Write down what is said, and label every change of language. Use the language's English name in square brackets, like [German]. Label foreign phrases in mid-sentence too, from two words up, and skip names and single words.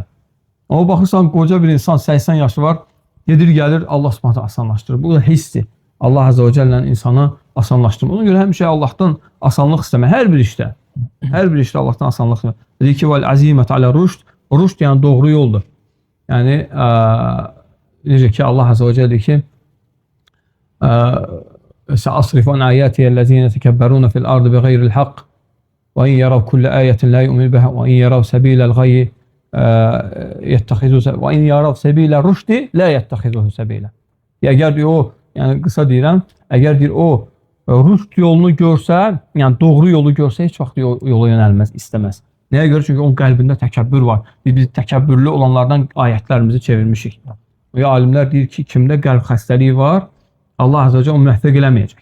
[Azerbaijani] Amma baxırsan, qoca bir insan, 80 yaşı var, gedir, gəlir, Allah subhanallah asanlaşdırır. Bu da hissdir. Allah [Arabic] Azze və [Azerbaijani] Cəllənin insanı asanlaşdırır. Ona görə həmişə Allahdan asanlıq istəmək, hər bir işdə. Hər bir işdə Allahdan asanlıq istəmək. Dedi ki, [Arabic] والعزيمة على الرشد, [Azerbaijani] rüşd yəni doğru yoldur. Yəni, necə ki, Allah [Arabic] عز وجل [Azerbaijani] deyir ki, [Arabic] سأصرف عن آياتي الذين يتكبرون في الأرض بغير الحق وإن يروا كل آية لا يؤمنوا بها وإن يروا سبيل الغي يتخذوه وإن يروا سبيل الرشد لا يتخذوه سبيلا. [Azerbaijani] Əgər deyir o, yəni qısa deyirəm, əgər deyir o rüşd yolunu görsə, yəni doğru yolu görsə heç vaxt yola yönəlməz, istəməz. Nəyə görə? Çünki onun qəlbində təkəbbür var. Biz təkəbbürlü olanlardan ayətlərimizi çevirmişik. Və alimlər deyir ki, kimdə qəlb xəstəliyi var, Allah [Arabic] عز وجل [Azerbaijani] onu müvəffəq eləməyəcək.